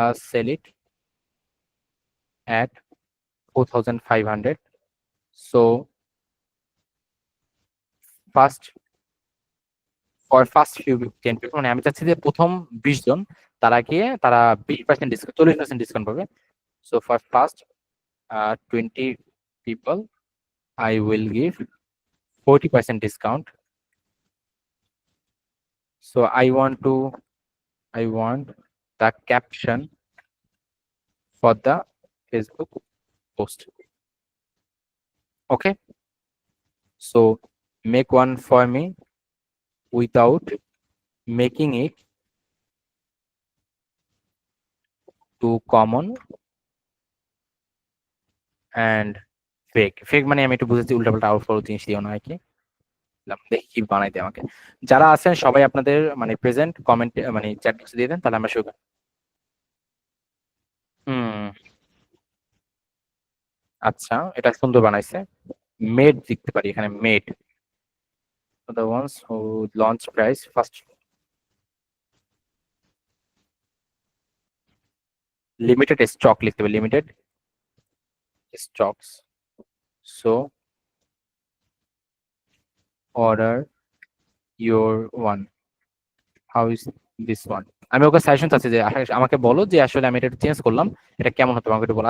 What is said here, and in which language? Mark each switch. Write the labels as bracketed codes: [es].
[en] Sell it at 4,500. So first for first few 10 people, [bn] মানে আমি চাচ্ছি যে প্রথম 20 জন তারা 20% ডিসকাউন্ট, 40% ডিসকাউন্ট পাবে। [en] So for first 20 people I will give 40% discount. So I want the caption for the Facebook post. Okay, so make one for me without making it too common and fake [bn] মানে আমি একটু বুঝেছি, উল্টাপাল্টা outflow জিনিস দিও না আর কি। দেখি কি বানাইতে আমাকে। যারা আছেন সবাই আপনাদের মানে প্রেজেন্ট কমেন্ট মানে চ্যাট বক্সে দিয়ে দেন, তাহলে আমরা শুরু করি। আচ্ছা, এটা সুন্দর বানাইছে। [en] made [bn] লিখতে পারি এখানে, [en] Made the ones who launch price first. Limited stock [bn] লিখতে পারি, [en] Limited stocks. So order your one, how is this one. [bn] আমি ওকে সাজেশন চাচ্ছি যে আমাকে বলো যে আসলে আমি এটা চেঞ্জ করলাম, এটা কেমন হতো আমাকে একটু বলো।